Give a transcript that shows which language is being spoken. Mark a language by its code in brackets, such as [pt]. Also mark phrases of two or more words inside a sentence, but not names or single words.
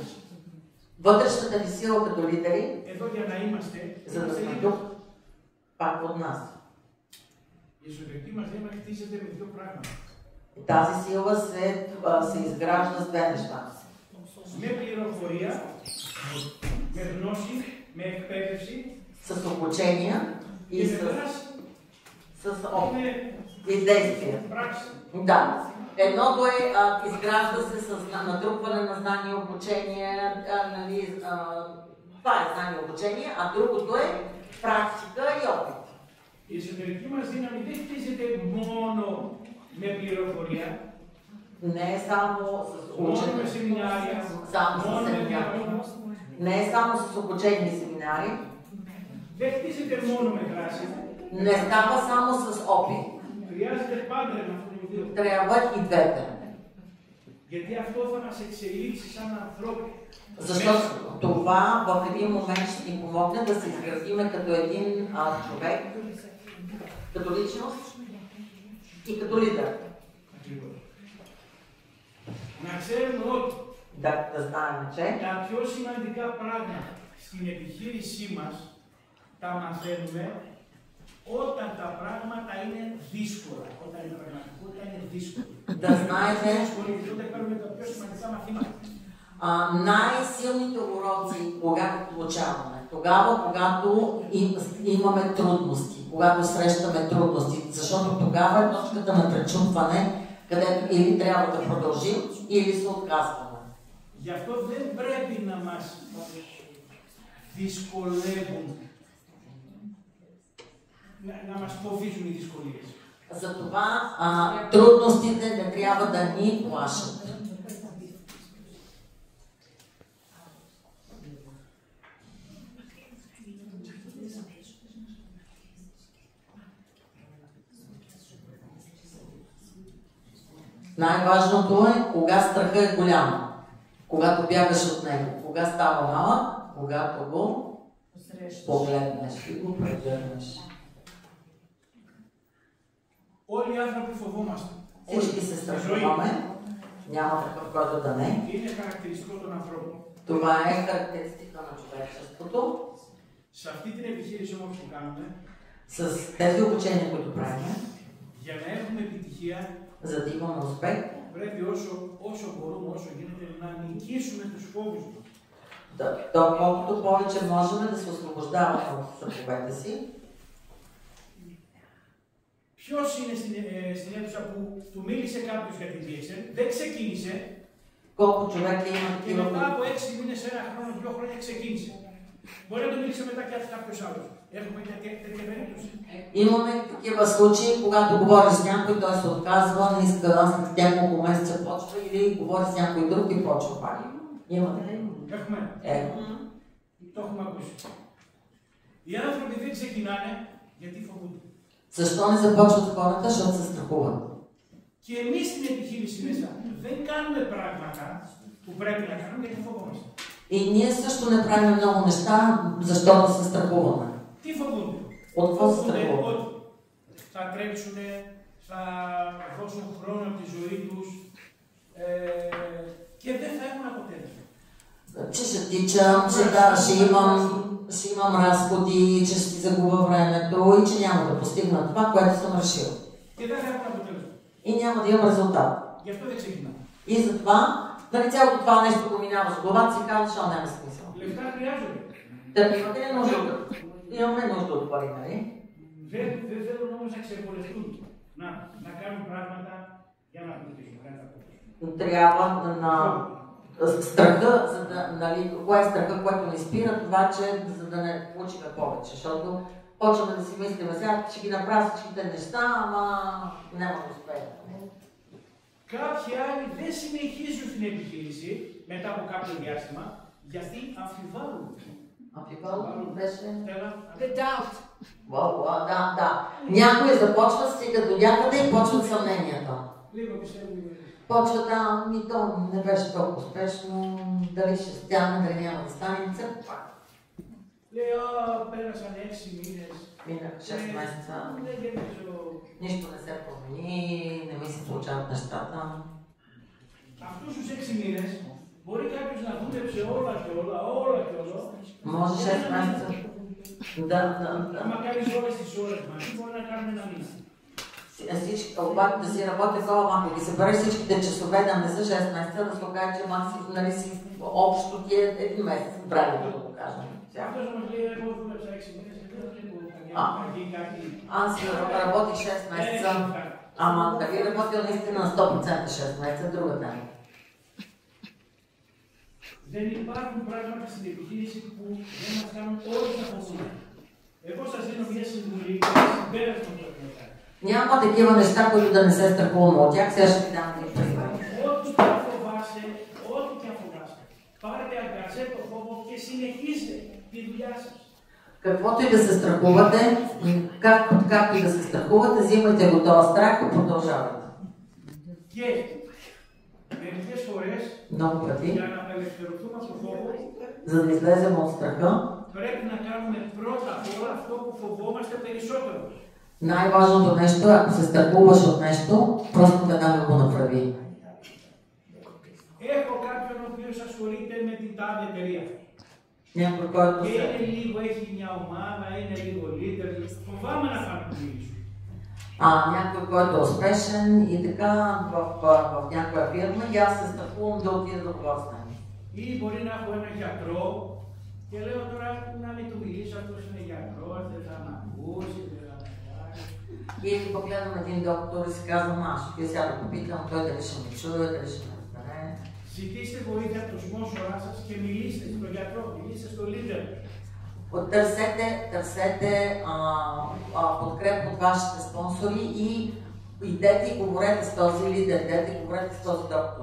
[bg] Вътрешната ни сила като лидери, [el] εδώ για να είμαστε, [bg] за да сме тук, пак от нас. [el] Η εσωτερική μας δύναμη χτίζεται με δύο πράγματα. [bg] Тази сила се изгражда с две неща. [el] Με πληροφορία, με γνώση, με εκπαίδευση, [bg] с обучение и с опит и действие. Да. Едното е изгражда се с натрупване на знания, обучение, това е знание, обучение, а другото е практика и опит. [el] Η εσωτερική μας δύναμη δεν χτίζεται μόνο με πληροφορία, [bg] не е само с учене, не е само с обучение и семинари, [el] δεν χτίζεται μόνο με δράση, [bg] не става само с опит, [el] χρειάζεται πάντα να αυτό. [bg] Трябва и двете. [el] Γιατί αυτό θα μας εξελίξει σαν ανθρώποι. [bg] Защото това в един момент ще ни помогне да се изградиме като един човек, като личност и като лидер. [el] Να ξέρουμε ότι [bg] да знаем, че [el] τα πιο σημαντικά πράγματα στην επιχείρησή μας τα μαθαίνουμε όταν τα πράγματα είναι δύσκολα. Όταν η πραγματικότητα είναι δύσκολη. [bg] Да знаете, [el] τότε κάνουμε τα πιο σημαντικά мαθήματα. [bg] Най-силните уроци, когато получаваме, тогава, когато имаме трудности, когато срещаме трудности, защото тогава е точката на пречупване, където или трябва да продължим, или се отказваме. [el] Γι' αυτό δεν πρέπει να μας δυσκολεύουν, να μας φοβίζουν οι δυσκολίες. [bg] Затова трудностите не трябва да ни плашат. Най-важното е кога страха е голям, когато бягаш от него, кога става малък, когато го погледнеш и го прегърнеш. [el] Όλοι οι άνθρωποι φοβόμαστε. [bg] Всички се страхуваме, няма такъв, който да не. [el] Είναι χαρακτηριστικό των ανθρώπων. [bg] Това е характеристика на човечеството. [el] Σε αυτή την επιχείρηση όμως που κάνουμε, [bg] с тези обучения, които правим, [el] για να έχουμε επιτυχία, [bg] за да имаме успех, [el] πρέπει όσο μπορούμε, όσο γίνεται να νικήσουμε νικήσουμε τους φόβους μας. [bg] Колкото повече можем да се освобождаваме от страховете си. [el] Ποιος είναι στην αίθουσα που του μίλησε κάποιος για την DXL, δεν ξεκίνησε. [bg] Колко човека има [el] και μετά από 6 μήνες, 1 χρόνο, 2 χρόνια ξεκίνησε. Μπορεί να το μίλησε μετά και κάποιος άλλος. Έχουμε τέτοια περίπτωση. [bg] Имаме такива случаи, когато говориш с някой, той се отказва, не иска да след няколко месеца почва или говори с някой друг и почва пак. Имаме ли? [el] Έχουμε. Το έχουμε ακούσει. Οι άνθρωποι δεν ξεκινάνε γιατί φοβούνται. [bg] Защо не започват хората? Защото се страхуват. [el] Και εμείς στην επιχείρηση μέσα δεν κάνουμε πράγματα που πρέπει να κάνουμε γιατί φοβόμαστε. [bg] И ние също не правим много неща, защото се страхуваме. [el] Τι φοβούνται? [bg] От какво се страхуват? [el] Ότι θα τρέξουν, θα δώσουν χρόνο από τη ζωή τους και δεν θα έχουν αποτέλεσμα. [bg] Че ще тичам, ще имам разходи, че ще си загубя времето и че няма да постигна това, което съм решил. [el] Και δεν θα έχουν αποτέλεσμα. [bg] И няма да имам резултат. [el] Γι' αυτό δεν ξεκινάμε. [bg] И затова, дали цялото това нещо го минава с главата си, казва, че няма смисъл. [el] Лεφτά χρειάζονται. [bg] Да, имате ли нужда? Имаме нужда от пари, нали? [el] Δεν θέλουν όμως να ξεπολευτούν. Να κάνουν πράγματα για να βοηθήσουν. [bg] Трябва на страха, за да, нали, кое е страха, което ни спира, това, че за да не получим повече, защото почваме да си мислим, сега ще ги направя всичките неща, ама няма да успея. [el] Κάποιοι άλλοι δεν συνεχίζουν στην επιχείρηση μετά από κάποιο διάστημα γιατί αμφιβάλλουν. Αμφιβάλλουν, [bg] беше? [en] The doubt. [bg] Да. Някои започват, стигат до някъде и почват съмненията. [el] Λίγο πιστεύουν. [bg] Почва то не беше толкова успешно, дали ще стане, дали няма да стане, все пак. [el] Λέω, πέρασαν 6 μήνες. [bg] Минаха 6 месеца. Нищо не се промени, не ми се получават нещата. [el] Αυτούς τους 6 μήνες μπορεί κάποιος να δούλεψε όλα και όλα. [bg] Може 6 месеца. Да. [el] Άμα κάνεις όλες τις ώρες μαζί, μπορεί να κάνουμε ένα μήνα. [bg] Обаче да си работя колко, ако ги събереш всичките часове, да не са 6 месеца, да се окаже, че максимум, нали си общо ти е 1 месец правилно да го кажем. Аз работих 6 месеца, ама дали работил наистина на 100% 6 месеца, друга тема. [el] Δεν υπάρχουν πράγματα στην επιχείρηση που δεν μας κάνουν όλοι να φοβούνται. Εγώ σας δίνω μια συμβουλή και ένα συμπέρασμα που πρέπει να κάνετε. [bg] Няма такива неща, които да не се страхуваме от тях. Сега ще ви дам един пример. [el] Ό,τι και αν φοβάσαι, πάρετε αγκαζέ το φόβο και συνεχίστε τη δουλειά σας. [bg] Каквото и да се страхувате, както и да се страхувате, взимайте го този страх и продължавайте. [el] Και μερικές φορές, για να απελευθερωθούμε από το φόβο, [bg] за да излезем от страха, [el] πρέπει να κάνουμε πρώτα απ' όλα αυτό που φοβόμαστε περισσότερο. [bg] Най-важното нещо е, ако се страхуваш от нещо, просто веднага го направи. [el] Έχω κάποιον ο οποίος ασχολείται με την τάδε εταιρεία. [bg] Някой, който [el] και είναι λίγο, έχει μια ομάδα, είναι λίγο leader. Φοβάμαι να κάνω το μιλήσω. [bg] Някой, който е успешен и така в някоя фирма, и аз се страхувам да отида да говоря с него. [el] Ή μπορεί να έχω ένα γιατρό και λέω τώρα να μην του μιλήσω, αυτός είναι γιατρός, δεν θα με ακούσει. [bg] Или погледам един доктор и си казвам, аз ще сега да попитам, той дали ще ме чуе, дали ще ме разбере. [el] Ζητήστε βοήθεια από το σπόνσορά σας και μιλήστε στον γιατρό, μιλήστε στο leader. [bg] Търсете подкрепа от вашите спонсори и идете и говорете с този лидер, идете и говорете с този доктор.